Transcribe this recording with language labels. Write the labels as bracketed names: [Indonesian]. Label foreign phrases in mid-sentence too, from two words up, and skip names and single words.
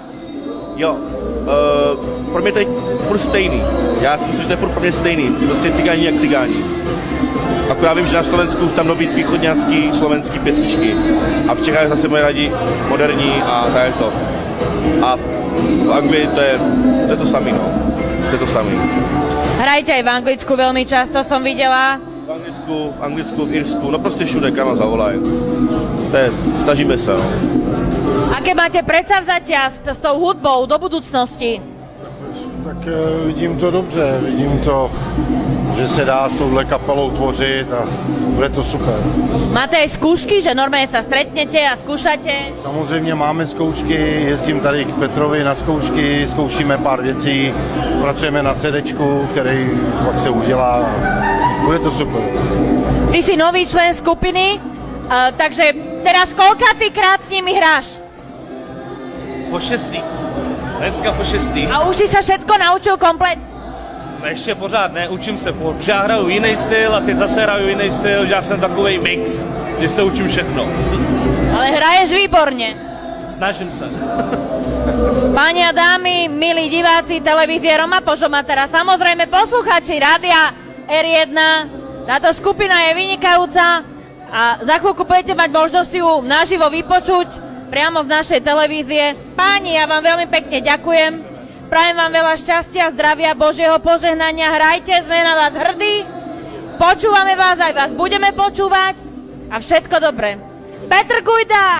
[Czech] Jo, pro mě to je furt stejný. Já si myslím, že to je furt pro mě stejný. Prostě cigáni jak cigáni. Akorát vím, že na Slovensku tam dobí východňanský, slovenský pěsničky. A v Čechách zase mají rádi moderní a tak je to. A v Anglii to je to samý, no. To je to samý. [Slovak] Hrajte aj v Anglicku veľmi často, som videla. V Anglicku, v Irsku, [Czech] no prostě všude, kam vás zavolají. Snažíme se, no. [Slovak] Aké máte predsavzatia s tou hudbou do budúcnosti? [Czech] Tak vidím to dobře, vidím to, že se dá s touhle kapelou tvořit a bude to super. [Slovak] Máte aj skúšky, že normálne sa stretnete a skúšate? [Czech] Samozřejmě máme zkoušky, jezdím tady k Petrovi na zkoušky, zkoušíme pár věcí, pracujeme na CDčku, který pak se udělá. Bude to super. [Slovak] Ty si nový člen skupiny, takže teraz koľkátýkrát s nimi hráš? [Czech] Po 6. Dneska po 6. [Slovak] A už si sa všetko naučil komplet? [Czech] Ještě pořád ne, učím se furt. Že já hraju jiný styl a teď zase hraju jiný styl, že já jsem takovej mix, že se učím všechno. [Slovak] Ale hraješ výborne. [Czech] Snažím se. [Slovak] Páni a dámy, milí diváci televízie Roma Požomatera, samozrejme poslucháči rádia R1, táto skupina je vynikajúca a za chvíľku budete mať možnosť si ju naživo vypočuť priamo v našej televízie. Páni, ja vám veľmi pekne ďakujem, prajem vám veľa šťastia, zdravia, Božieho požehnania, hrajte, sme na vás hrdí, počúvame vás, aj vás budeme počúvať a všetko dobré.